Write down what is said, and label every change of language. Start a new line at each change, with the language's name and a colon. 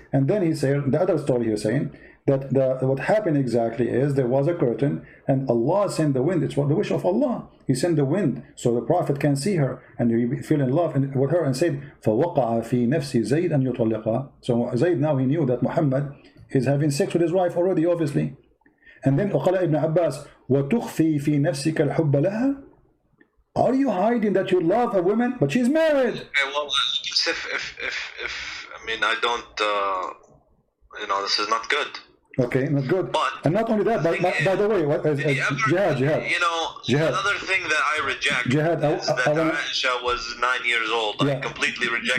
English: And then he said the other story. He's saying that what happened exactly is there was a curtain, and Allah sent the wind. It's what the wish of Allah. He sent the wind so the Prophet can see her, and he fell in love with her, and said,
Arabic: فَوَقَعَ فِي نَفْسِ زَيْدْ أَنْ يُطَلِّقَهَا.
English: So Zayd, now he knew that Muhammad is having sex with his wife already, obviously. And then
Arabic: وقال ابن عباس وتخفي في نفسك الحب لها.
English: Are you hiding that you love a woman, but she's married? Okay, well, if I mean, I don't, you know, this is not good. Okay, not good. But and not only that, by the way, jihad. You know, another thing that I reject is that Aisha was 9 years old. Yeah. I completely reject